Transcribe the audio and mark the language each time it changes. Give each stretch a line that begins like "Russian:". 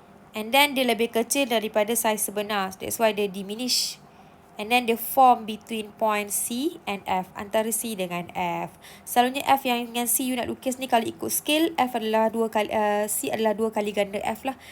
English: And then
Malay: dia lebih kecil daripada saiz sebenar.
English: That's why
Malay: dia diminish.
English: And then
Malay: dia
English: form between point C and F.
Malay: Antara C dengan F. Selalunya F yang dengan C you nak lukis ni, kalau ikut scale, F adalah C adalah 2 kali ganda F lah.